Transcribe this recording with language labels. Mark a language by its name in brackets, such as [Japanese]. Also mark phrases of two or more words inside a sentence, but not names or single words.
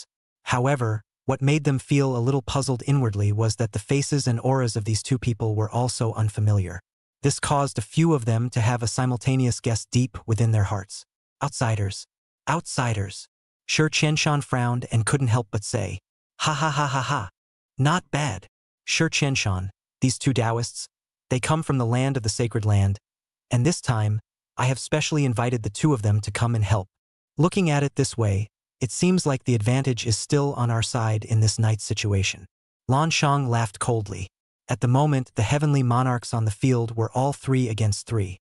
[English] However, what made them feel a little puzzled inwardly was that the faces and auras of these 2 people were also unfamiliar. This caused a few of them to have a simultaneous guess deep within their hearts. Outsiders. Outsiders. Shi Qianshan frowned and couldn't help but say, ha ha ha ha ha. Not bad. Shi Qianshan, these 2 Taoists, they come from the land of the sacred land, and this time, I have specially invited the 2 of them to come and help. Looking at it this way, it seems like the advantage is still on our side in this night's situation. Lan Shang laughed coldly. At the moment, the heavenly monarchs on the field were all 3 against 3.